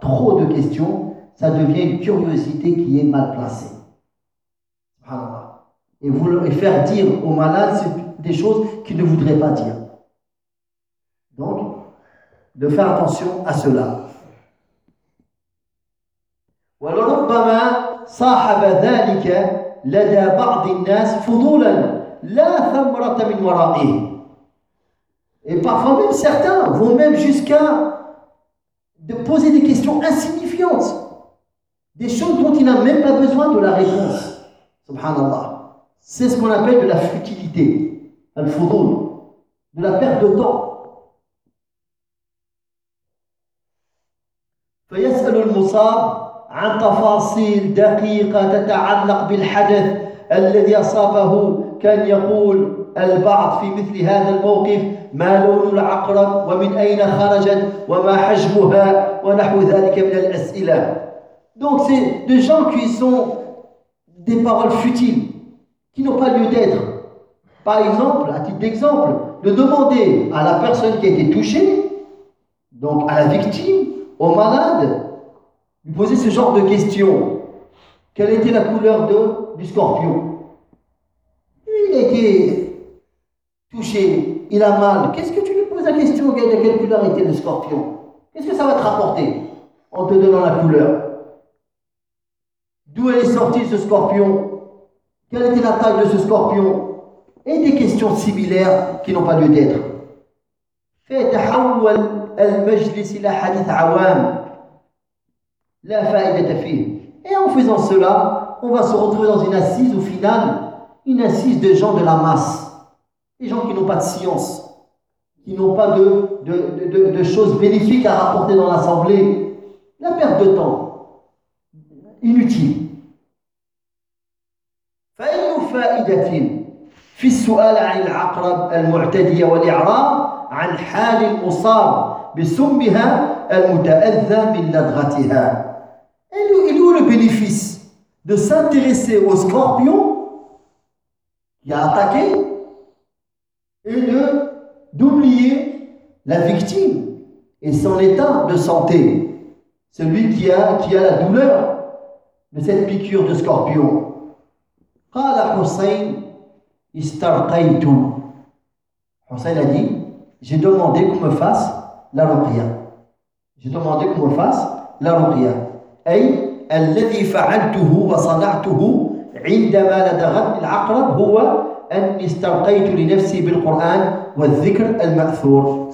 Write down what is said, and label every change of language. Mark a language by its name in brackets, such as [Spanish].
[French] Trop de questions, ça devient une curiosité qui est mal placée. Et faire dire aux malades des choses qu'ils ne voudraient pas dire. Donc, de faire attention à cela. [Arabic] ولربما صاحب ذلك لدى بعض الناس فضولا لا ثمرة من ورائه. [French] Et parfois même certains vont même jusqu'à de poser des questions insignifiantes, des choses dont il n'a même pas besoin de la réponse. Subhanallah. C'est ce qu'on appelle de la futilité, al-fudul, de la perte de temps. [Arabic] فيسأل المصاب عن تفاصيل دقيقة تتعلق بالحدث الذي أصابه. كان يقول البعض في مثل هذا الموقف: ما لون العقرب ومن أين خرجت وما حجمها ونحو ذلك من الأسئلة. [French] Donc c'est des gens qui sont des paroles futiles, qui n'ont pas lieu d'être. Par exemple, à titre d'exemple, de demander à la personne qui a été touchée, donc à la victime, au malade, lui poser ce genre de question. Quelle était la couleur du scorpion? Il était touché, il a mal. Qu'est-ce que tu lui poses la question de quelle couleur était le scorpion? Qu'est-ce que ça va te rapporter en te donnant la couleur? D'où est sorti ce scorpion? Quelle était la taille de ce scorpion? Et des questions similaires qui n'ont pas lieu d'être. [Arabic] فتحول المجلس إلى حديث عوام لا فائدة فيه. [French] Et en faisant cela, on va se retrouver dans une assise au final, une assise de gens de la masse, des gens qui n'ont pas de science, qui n'ont pas de choses bénéfiques à rapporter dans l'assemblée. La perte de temps, inutile. [Arabic] فأي فائدة في السؤال عن العقرب المعتدي والإعراب عن حال المصاب بسمها المتأذى من لدغتها. [French] Et où est le bénéfice de s'intéresser au scorpion qui a attaqué et d'oublier la victime et son état de santé, celui qui a la douleur de cette piqûre de scorpion. [Arabic] قال حسين استرقيت. [French] Hussein a dit, j'ai demandé qu'on me fasse la ruqya. J'ai demandé qu'on me fasse la ruqya. [Arabic] أي الذي فعلته وصنعته عندما لدغت العقرب هو أن استرقيت لنفسي بالقرآن والذكر المأثور.